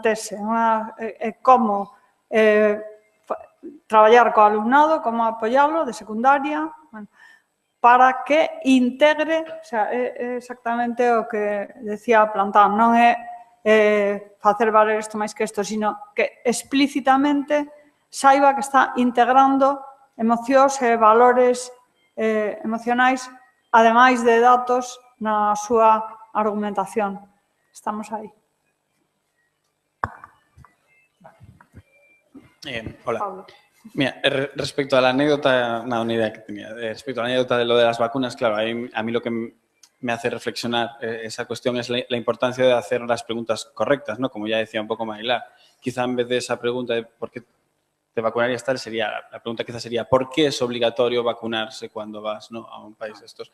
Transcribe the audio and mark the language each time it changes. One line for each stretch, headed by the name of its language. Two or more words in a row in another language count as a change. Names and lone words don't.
Galician: tese, como traballar co alumnado, como apoialo de secundaria, para que integre,
Spanish: o sea,
Galician: é exactamente o que decía Plantán, non é facer valer isto máis que isto, sino que explícitamente saiba que está integrando emocións e valores emocionais, ademais de datos, na súa argumentación. Estamos aí.
Spanish: Hola. Pablo. Mira, respecto a la anécdota, una idea que tenía, respecto a la anécdota de lo de las vacunas, claro, a mí lo que me hace reflexionar esa cuestión es la importancia de hacer las preguntas correctas, ¿no? Como ya decía un poco Marilá, quizá en vez de esa pregunta de por qué te vacunarías tal, la pregunta quizá sería ¿por qué es obligatorio vacunarse cuando vas, ¿no?, a un país de estos?